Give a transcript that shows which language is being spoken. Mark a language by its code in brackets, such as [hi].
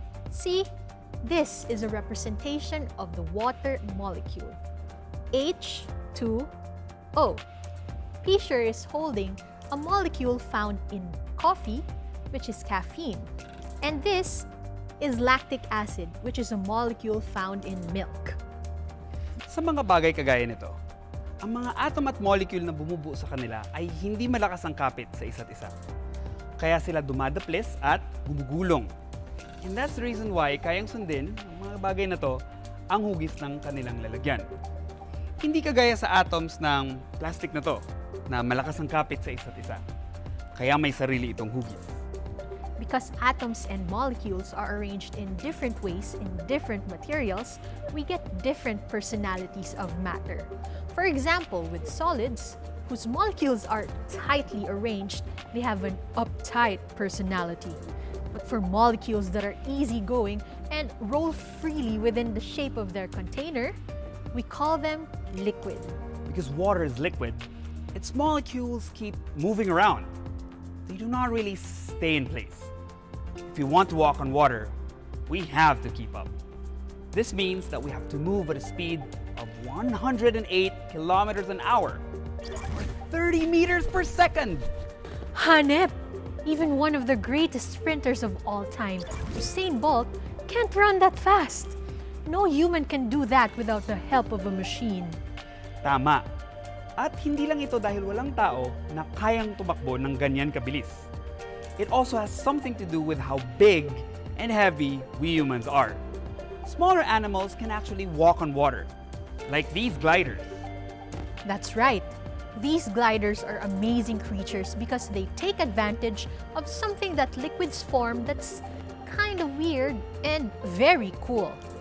[en] See, this is a representation of the water molecule. H2O. Teacher is holding a molecule found in coffee, which is caffeine. And this is lactic acid, which is a molecule found in milk. [tl] Sa mga bagay kagaya nito, ang mga atom at molecule na bumubuo sa kanila ay hindi malakas ang kapit sa isa't isa. Kaya sila dumadaples at gumugulong. [en] And that's the reason why [tl] kayang sundin ang mga bagay na to ang hugis ng kanilang lalagyan. Hindi kagaya sa atoms ng plastic na to, na malakas ang kapit sa isa't isa. Kaya may sarili itong hugis. [en] Because atoms and molecules are arranged in different ways in different materials, we get different personalities of matter. For example, with solids, whose molecules are tightly arranged, they have an uptight personality. But for molecules that are easygoing and roll freely within the shape of their container, we call them liquid. Because water is liquid, its molecules keep moving around. They do not really stay in place. If you want to walk on water, we have to keep up. This means that we have to move at a speed of 108 kilometers an hour, or 30 meters per second. [tl] Hanep! [en] Even one of the greatest sprinters of all time, Usain Bolt, can't run that fast. No human can do that without the help of a machine. [tl] Tama. At hindi lang ito dahil walang tao na kayang tumakbo ng ganyan kabilis. [en] It also has something to do with how big and heavy we humans are. Smaller animals can actually walk on water, like these gliders. That's right. These gliders are amazing creatures because they take advantage of something that liquids form that's kind of weird and very cool.